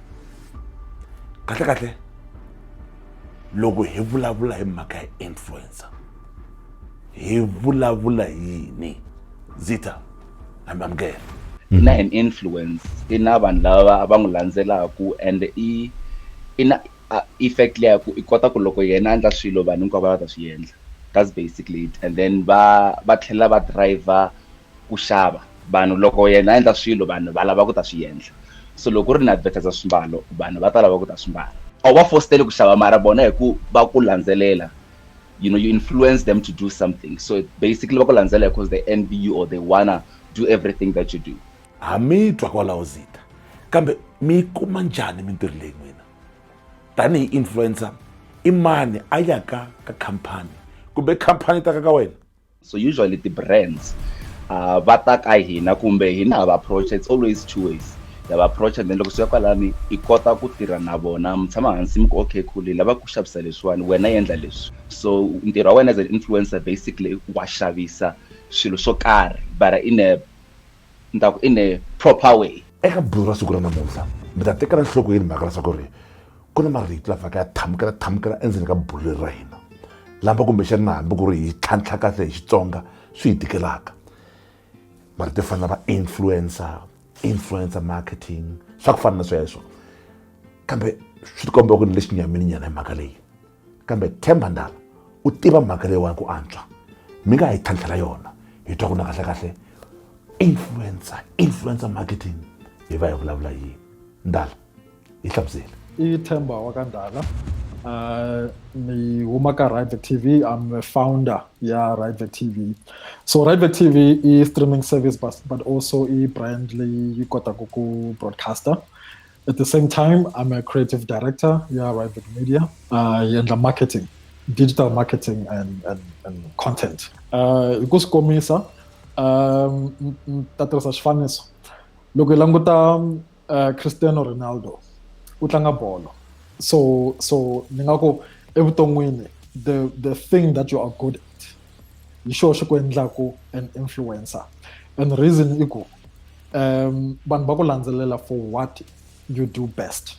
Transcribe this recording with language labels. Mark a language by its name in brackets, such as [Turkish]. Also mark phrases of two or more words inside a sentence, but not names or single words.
[Tsonga] Kahle loko hi vulavula hi mhaka ya influencer hi vulavula yini Zitha? Amukela. Na [English] an influence [Tsonga] ina vanhu lava va n'wi landzelaku and ina effect leyi ku i kota ku loko yena a endla swilo vanhu hinkwavo va ta swi endla. [English] That's basically it. [Tsonga] And then va tlhela va driver ku xava vanhu loko yena a endla swilo vanhu va lava ku ta swi endla. So loko ri na advertise swimbalo vanhu va ta lava ku ta swimbala. A va fostele ku xava mara bona hi ku va ku landzelela. [English] You know, you influence them to do something. So basically [Tsonga] va ku landzelela [English] because they envy you or they wanna do everything that you do. [Tsonga] Mi twa kwalaho Zitha kambe mi kuma njhani mintirho leyi n'wina tanihi influencer? I mani a yaka ka khampani kumbe khampani ta ka wena? [English] So usually the brands [Tsonga] va ta ka hina kumbe hina hava [English] approach, it's always two ways. [Tsonga] Hi va approach [English] and then [Tsonga] loko swi ya kwalani i kota ku tirha na vona mi tshama hansi mi ku [English] okay cool [Tsonga] hi lava ku xavisa leswiwani wena endla leswi. [English] So [Tsonga] ntirho wa wena [English] as an influencer basically [Tsonga] wa xavisa swilo swo karhi [English] but in a proper way. [Tsonga] Eka bulu ra siku ra namuntlha mi ta tekela nhlokweni mhaka leswaku ri ku na marito lama ka ya thamukela endzeni ka bulu leri ra hina lamba kumbexani na hambi ku ri hi tlhantlha kahle hi Xitsonga swi hi tikelaka marito yo fana na va [English] influencer marketing [Tsonga] swa ku fana na sweswo kambe swi tikomba ku ni lexi nyamini nyana hi mhaka leyi kambe Themba Ndala u tiva mhaka leyiwani ku antswa mi nga hi tlhantlhela yona hi twa ku na kahle [English] influencer marketing [Tsonga] hi va hi vulavula yini Ndala hi hlamuseli. I Themba wa ka Ndala ni huma ka Right Vec TV. [English] I'm a founder, Right Vec TV. So Right Vec TV is streaming service, but also a brand [Tsonga] leyi kota ku [English] broadcaster. At the same time, I'm a creative director, Right Vec Media, and the marketing, digital marketing and content. [Tsonga] Hiku komisa, tatirhisa xifaniso. Loko hi languta Cristiano Ronaldo, u tlanga bolo. [English] So [Tsonga] ni nga ku evuton'wini [English] the thing that you are good at [Tsonga] hi xona xi ku endlaku [English] an influencer, and the reason [Tsonga] i ku vanhu va ku landzelela [English] for what you do best.